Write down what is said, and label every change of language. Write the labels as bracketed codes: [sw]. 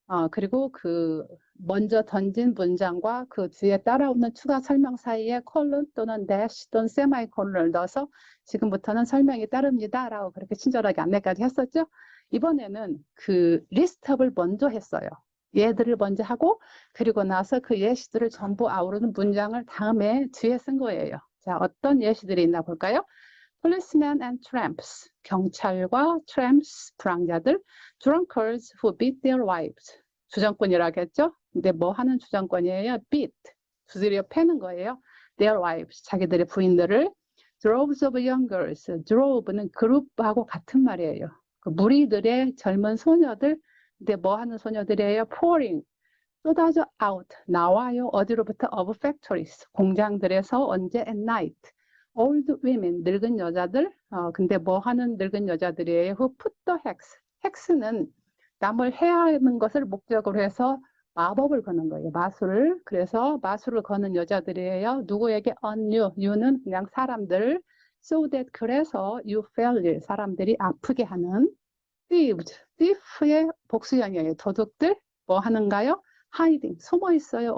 [ko] 그리고 그 먼저 던진 문장과 그 뒤에 따라오는 추가 설명 사이에 콜론 또는 대시 또는 세마이콜론을 넣어서 지금부터는 설명이 따릅니다 라고 그렇게 친절하게 안내까지 했었죠. 이번에는 그 리스트업을 먼저 했어요. 예들을 먼저 하고, 그리고 나서 그 예시들을 전부 아우르는 문장을 다음에 뒤에 쓴 거예요. 자, 어떤 예시들이 있나 볼까요? [en] Policemen and tramps, 경찰과 tramps, 불황자들. drunkards who beat their wives, [ko] 주정꾼이라겠죠? 근데 뭐 하는 주정꾼이에요? beat, 두드려 패는 거예요. their wives, 자기들의 부인들을. [en] droves of young girls, [ko] drove는 그룹하고 같은 말이에요. 그 무리들의 젊은 소녀들. 근데 뭐 하는 소녀들이에요? pouring, 쏟아져 out, 나와요. 어디로부터? [en] of factories, [ko] 공장들에서. [en] 언제? at night. old women, [ko] 늙은 여자들. 근데 뭐 하는 늙은 여자들이에요? [en] who put the hex, [ko] hex는 남을 해하는 것을 목적으로 해서 마법을 거는 거예요. 마술을. 그래서 마술을 거는 여자들이에요. 누구에게? [en] on you, you는 그냥 사람들. so that, 그래서 you fell ill, [ko] 사람들이 아프게 하는. thieves, thief의 복수형이에요. 도둑들. 뭐 하는가요? hiding, 숨어 있어요.